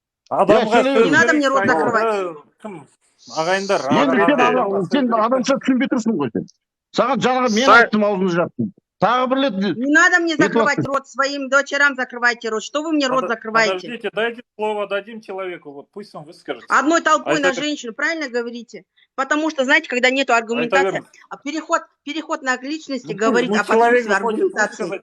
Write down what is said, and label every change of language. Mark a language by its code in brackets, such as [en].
[ru] Не надо мне рот закрывать. [kk] Ағайындар, сен адамша түсінбей тұрсың ғой сен. Саған жаңағы мен айттым, аузыңды жаптым. Тағы бір рет. [ru] Не надо мне закрывать рот, своим дочерям закрывайте рот. Что вы мне рот закрываете? Подождите, дайте слово, дадим человеку, вот пусть он выскажется. Одной толпой на женщину, правильно говорите? Потому что, знаете, когда нету аргументации, переход на личности говорит, а потом с аргументацией.